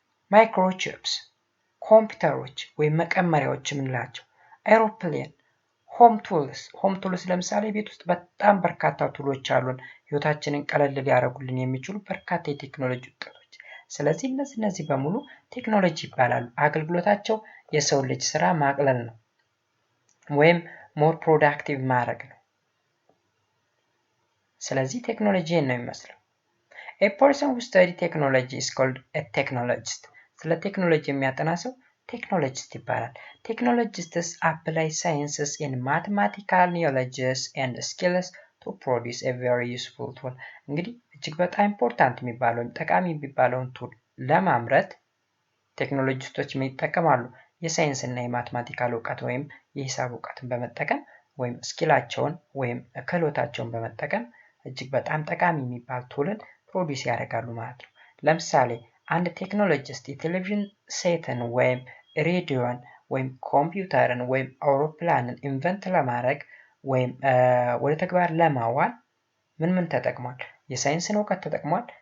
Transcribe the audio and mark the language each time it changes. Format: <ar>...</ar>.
<am>ማይክሮቺፕስ ኮምፒውተሮች ወይም መቀመሪያዎች የምንላቸው፣ አይሮፕሌን፣ ሆም ቱልስ ለምሳሌ ቤት ውስጥ በጣም በርካታ ቱሎች አሉን ህይወታችንን ቀለል ሊያደርጉልን የሚችሉ በርካታ የቴክኖሎጂ ውጤቶች። ስለዚህ እነዚህ በሙሉ ቴክኖሎጂ ይባላሉ። አገልግሎታቸው የሰው ልጅ ስራ ማቅለል ነው ወይም ሞር ፕሮዳክቲቭ ማድረግ ነው። ስለዚህ ቴክኖሎጂ ነው የሚመስለው።</am> <en>a person who study technology is called a technologist.</en> <am>ስለ ቴክኖሎጂ የሚያጠና ሰው ቴክኖሎጂስት ይባላል። ቴክኖሎጂስትስ</am> <en>apply sciences in mathematical knowledges and skills to produce a very useful tool.</en> <am>እንግዲህ እጅግ በጣም ኢምፖርታንት የሚባለው ጠቃሚ የሚባለውን ቱል ለማምረት ቴክኖሎጂስቶች ምን ይጠቀማሉ? የሳይንስ እና የማትማቲካል እውቀት ወይም የሂሳብ እውቀትን በመጠቀም ወይም ስኪላቸውን ወይም ክህሎታቸውን በመጠቀም እጅግ በጣም ጠቃሚ የሚባል ቱልን ፕሮዲስ ያደርጋሉ ማለት ነው። ለምሳሌ አንድ ቴክኖሎጂስት የቴሌቪዥን ሴትን ወይም ሬዲዮን ወይም ኮምፒውተርን ወይም አውሮፕላንን ኢንቨንት ለማድረግ ወይም ወደ ተግባር ለማዋል ምን ተጠቅሟል? የሳይንስን እውቀት ተጠቅሟል፣</am>